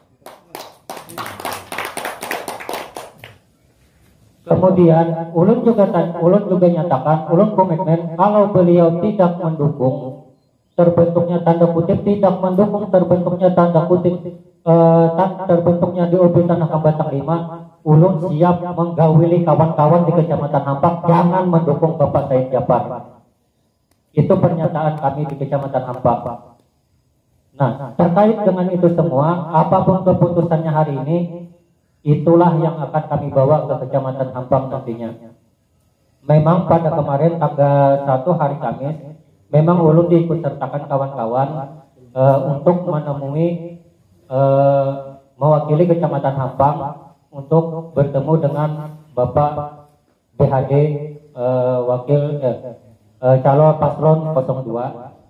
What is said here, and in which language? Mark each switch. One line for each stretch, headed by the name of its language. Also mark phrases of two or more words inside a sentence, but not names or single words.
Indonesian: Kemudian ulun juga nyatakan, ulun komitmen kalau beliau tidak mendukung terbentuknya tanda kutip terbentuknya tanda kutip terbentuknya DOB Tanah Kambatang 5, ulun siap menggawili kawan-kawan di Kecamatan Hampang jangan mendukung Bapak Said Jabar. Itu pernyataan kami di Kecamatan Hampang. Nah, terkait dengan itu semua, apapun keputusannya hari ini, itulah yang akan kami bawa ke Kecamatan Hampang nantinya. Memang pada kemarin tanggal 1 hari Kamis, memang ulun diikutsertakan kawan-kawan untuk menemui mewakili Kecamatan Hampang untuk bertemu dengan Bapak BHD calon paslon 02.